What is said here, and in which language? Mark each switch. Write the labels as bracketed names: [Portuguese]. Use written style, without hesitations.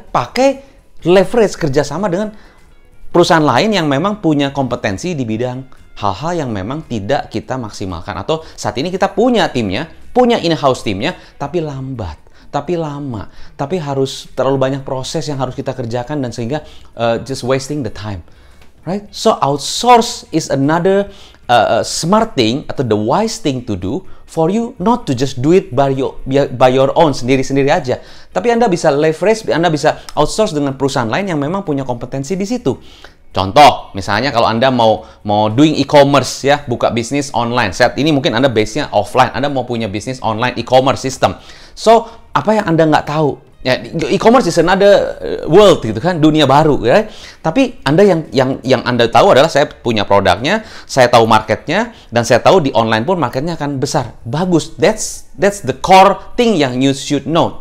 [Indonesian] Pakai leverage kerjasama dengan perusahaan lain yang memang punya kompetensi di bidang hal-hal yang memang tidak kita maksimalkan. Atau saat ini kita punya timnya, punya in-house timnya, tapi lambat, tapi lama, tapi harus terlalu banyak proses yang harus kita kerjakan dan sehingga [English] just wasting the time. Right? So outsource is another smart thing atau the wise thing to do for you, not to just do it by your own, [Indonesian] sendiri-sendiri aja. Tapi Anda bisa leverage, Anda bisa outsource dengan perusahaan lain yang memang punya kompetensi di situ. Contoh, misalnya kalau Anda mau doing e-commerce ya, buka bisnis online. Saat ini mungkin Anda base-nya offline, Anda mau punya bisnis online e-commerce system. So, apa yang Anda nggak tahu? Ya, [English] e-commerce is another world [Indonesian] gitu kan, dunia baru ya. Tapi Anda yang Anda tahu adalah saya punya produknya, saya tahu marketnya, dan saya tahu di online pun marketnya akan besar. [English] Bagus, that's the core thing yang you should know.